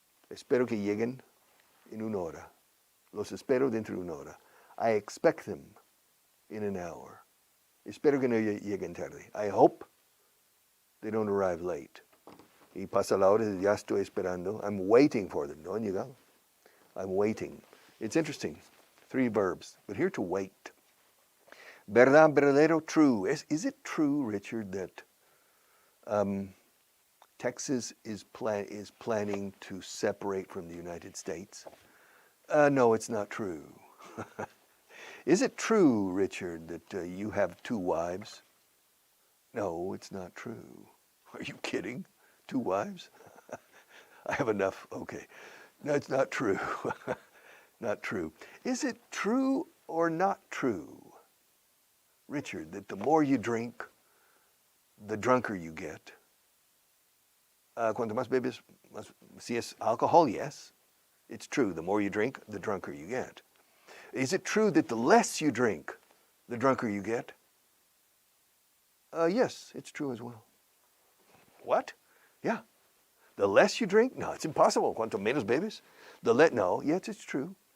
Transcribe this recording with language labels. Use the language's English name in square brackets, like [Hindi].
[Spanish] Espero que lleguen en una hora. Los espero dentro de una hora. [English] I expect them in an hour. [Spanish] Espero que no lleguen tarde. [English] I hope they don't arrive late. [Spanish] Y pasa la hora, ya estoy esperando. [English] I'm waiting for them. [Spanish] No han llegado. [English] I'm waiting. It's interesting. 3 verbs. But here to wait. Verdad, verdadero, true. Is it true, Richard, that Texas is planning to separate from the United States? No, it's not true. Is it true, Richard, that you have 2 wives? No, it's not true. Are you kidding? 2 wives? I have enough. Okay. No, it's not true. Not true. Is it true or not true, Richard, that the more you drink, the drunker you get? [Spanish] Cuanto más bebes, si es alcohol, yes. [English] It's true. The more you drink, the drunker you get. Is it true that the less you drink, the drunker you get? Yes, it's true as well. What? Yeah. The less you drink? No, it's impossible. [Spanish] Cuanto menos bebes? [English] No, yes, it's true.